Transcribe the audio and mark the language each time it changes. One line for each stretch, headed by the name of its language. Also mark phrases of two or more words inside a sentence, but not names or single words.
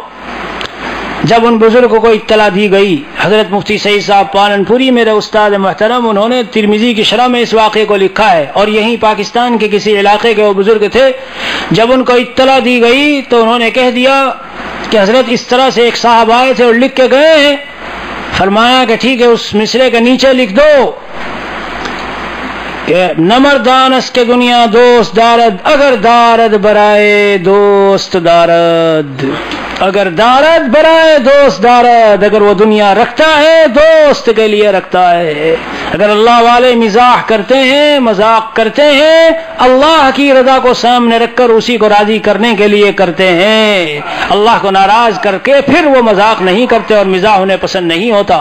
Urdu: جب ان بزرگوں کو اطلاع دی گئی، حضرت مفتی سعید صاحب پالنپوری میرے استاد محترم، انہوں نے ترمذی کی شرح میں اس واقعے کو لکھا ہے، اور یہیں پاکستان کے کسی علاقے کے وہ بزرگ تھے۔ جب ان کو اطلاع دی گئی تو انہوں نے کہہ دیا کہ حضرت اس طرح سے ایک صاحب آئے تھے اور لکھ کے گئے ہیں۔ فرمایا کہ ٹھیک ہے، اس مصرے کے نیچے لکھ دو کہ
Persian: نمردانس کے دنیا دوست دارد، اگر دارد برائے دوست دارد، اگر دارد برائے دوست دارد،
Urdu: اگر وہ دنیا رکھتا ہے دوست کے لیے رکھتا ہے۔ اگر اللہ والے مزاح کرتے ہیں، مذاق کرتے ہیں، اللہ کی رضا کو سامنے رکھ کر اسی کو راضی کرنے کے لیے کرتے ہیں، اللہ کو ناراض کر کے پھر وہ مذاق نہیں کرتے اور مزاح انہیں پسند نہیں ہوتا۔